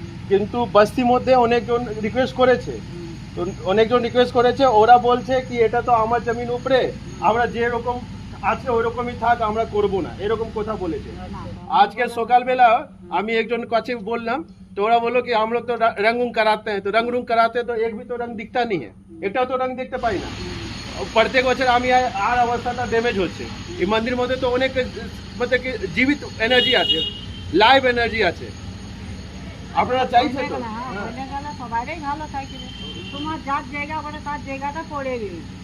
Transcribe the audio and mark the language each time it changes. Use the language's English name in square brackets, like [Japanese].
[Bangla] কিন্তু বস্তির মধ্যে অনেকজন রিকোয়েস্ট করেছে, তো অনেকজন রিকোয়েস্ট করেছে, ওরা বলছে কি এটা তো আমার জমিন উপরে, আমরা যেরকম আছে ওরকমই থাক, আমরা করব না, এরকম কথা বলেছে। আজকে সকালবেলা আমি একজন কাছে বললাম, तो ওরা বললো কি [Hindi] हम लोग तो रंग कराते हैं, तो रंग कराते हैं तो एक भी तो रंग दिखता नहीं है, [Bangla] একটাও তো রং দেখতে পাই না। প্রত্যেক বছর আমি আর অবস্থাটা ড্যামেজ হচ্ছে। এই মন্দির মধ্যে তো অনেক মানে কি জীবিত এনার্জি আছে, লাইভ এনার্জি আছে। আপনারা চাইছেন তো? সবারই ভালো থাকে, তোমার যার জায়গা বলে তার জায়গাটা পড়ে গেছে।